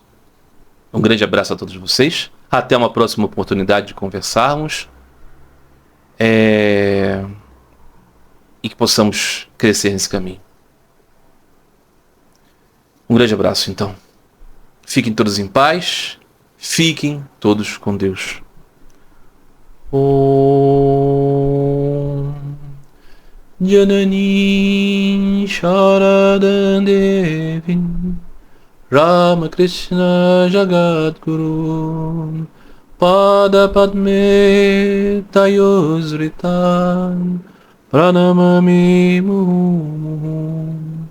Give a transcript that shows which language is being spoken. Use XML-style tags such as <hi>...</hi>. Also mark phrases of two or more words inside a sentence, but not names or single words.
<pt>Um grande abraço a todos vocês. Até uma próxima oportunidade de conversarmos. E que possamos crescer nesse caminho. Um grande abraço, então. Fiquem todos em paz. Fiquem todos com Deus.</pt> <sa>Om Janani Sharadam Devin Ramakrishna Jagadguru Pada Padme Tayosritan Pranamami Mumu</sa>